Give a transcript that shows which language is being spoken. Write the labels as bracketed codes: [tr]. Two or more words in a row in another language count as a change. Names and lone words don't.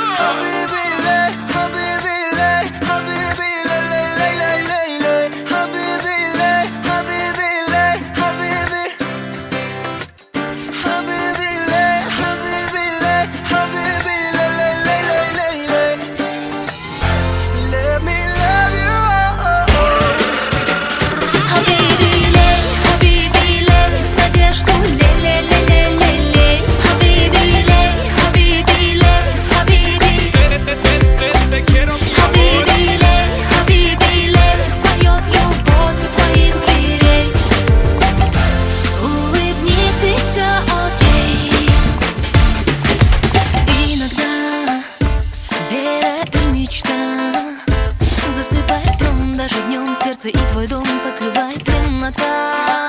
[ar] حبيبي لي، حبيبي لي، حبيبي لي، لي، لي، لي، لي، لي، لي. حبيبي لي، حبيبي لي، حبيبي. حبيبي لي، حبيبي لي، حبيبي لي، لي، لي، لي، لي، لي، لي. [en] Let me love you, oh, oh. [ar] حبيبي لي, [ru] надежду лей. [ar] حبيبي لي، حبيبي. [es] Te quiero, mi amor. [ar] حبيبي لي, [ru] поет любовь у твоих дверей. Улыбнись и все окей. Иногда вера и мечта засыпает сном, даже днем сердце и твой дом покрывает темнота.